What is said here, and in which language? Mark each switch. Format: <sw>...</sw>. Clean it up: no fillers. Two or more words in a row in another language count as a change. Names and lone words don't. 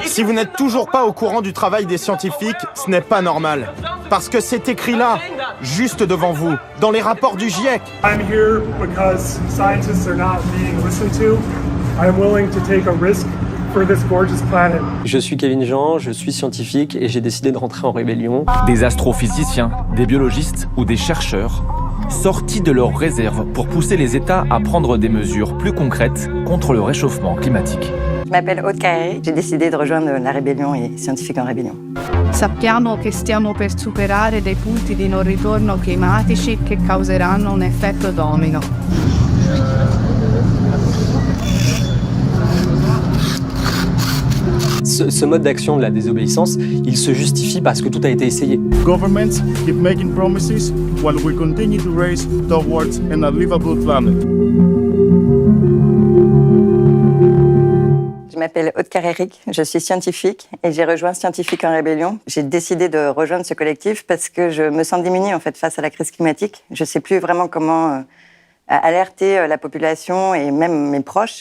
<fr>Si vous n'êtes toujours pas au courant du travail des scientifiques, ce n'est pas normal. Parce que c'est écrit là, juste devant vous, dans les rapports du GIEC.</fr> <en>I'm here because scientists are not being listened to. I'm willing to take a risk for this gorgeous planet.</en> <fr>Je suis Kevin Jean, je suis scientifique et j'ai décidé de rentrer en rébellion. Des astrophysiciens, des biologistes ou des chercheurs sortis de leurs réserves pour pousser les États à prendre des mesures plus concrètes contre le réchauffement climatique. Je m'appelle Aude Carré, j'ai décidé de rejoindre la rébellion et Scientifiques en rébellion.</fr> <it>Sappiamo che stiamo per superare dei punti di non ritorno climatici che causeranno un effetto domino.</it> <fr>Ce mode d'action de la désobéissance, il se justifie parce que tout a été essayé.</fr> <en>Governments keep making promises while we continue to race towards an unlivable planet.</en> <fr>Je m'appelle Aude Carré, je suis scientifique et j'ai rejoint Scientifiques en rébellion. J'ai décidé de rejoindre ce collectif parce que je me sens démunie en fait face à la crise climatique. Je ne sais plus vraiment comment alerter la population et même mes proches.</fr>